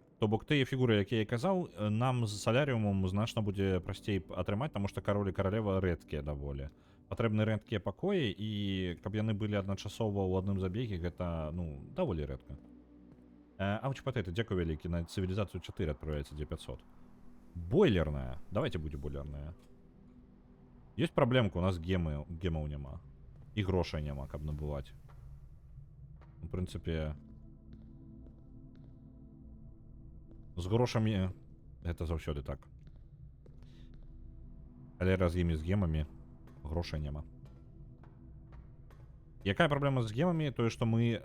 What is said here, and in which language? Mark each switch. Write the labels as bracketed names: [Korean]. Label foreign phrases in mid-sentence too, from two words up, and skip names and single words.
[Belarusian] То бок тыя фігуры, якія я казаў, нам з салярыумам значна будзе прасцей атрымаць, таму што кароль і каралева рэдкія даволі. Патрэбны рэдкія пакоі, і каб яны былі адначасова ў адным забеге, гэта, ну, даволі рэдка. Ауч Патейто, дякую вялікі. [Russian] На цивілізацію 4 отправляется D500. Бойлерная. Давайте будет бойлерная. Есть проблемка, у нас гемов нема. [Ukrainian] І грошей нема, [Belarusian] каб набывать. [Russian] В принципе... [Belarusian] З грошамі гэта заўсёды так. Але раз з гемамі грошай няма. Якая праблема з гемамі? Тое, што мы...